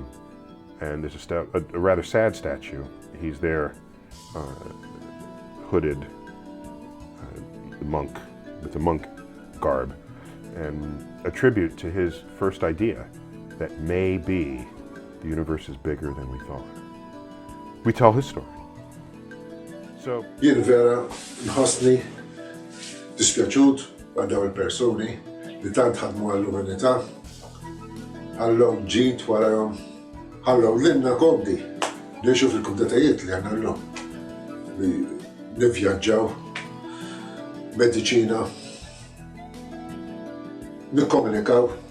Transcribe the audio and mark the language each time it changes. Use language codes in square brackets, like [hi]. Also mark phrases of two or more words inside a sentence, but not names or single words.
[en] And there's a rather sad statue. He's there, hooded, monk, with the monk garb, and a tribute to his first idea that maybe the universe is bigger than we thought. We tell his story. So, [mt] Jien vera nħossni dispjaċut għal dawn il-persuni li tant ħadmu għall-umanità, ħallew ġid warahom, ħallew lilna komdi ngħixu fil-kumdetajiet li għandna llum, li nivvjaġġaw, mediċina, nikkomunikaw.